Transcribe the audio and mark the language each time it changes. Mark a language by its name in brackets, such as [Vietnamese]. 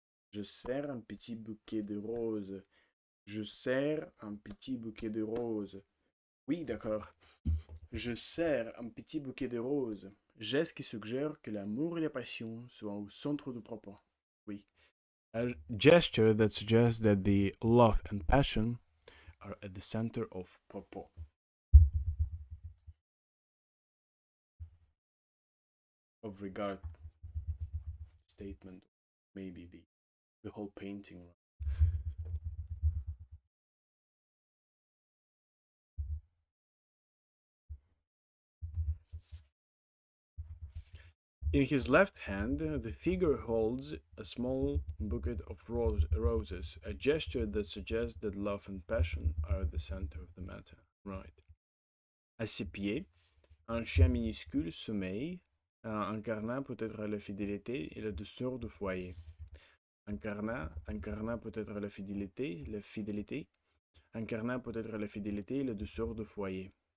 [French] Je serre un petit bouquet de roses. Je serre un petit bouquet de roses. Oui, d'accord. Je serre un petit bouquet de roses. Geste qui suggère que l'amour et la passion soient au centre du propos. Oui. [English] A gesture that suggests that the love and passion are at the center of propos. Of regard statement, maybe the whole painting. In his left hand, the figure holds a small bouquet of roses, a gesture that suggests that love and passion are at the center of the matter. Right. [French] À ses pieds, un chien minuscule sommeille, incarnant peut-être la fidélité et la douceur du foyer. Incarnant peut-être la fidélité, incarnant peut-être la fidélité et la douceur du foyer.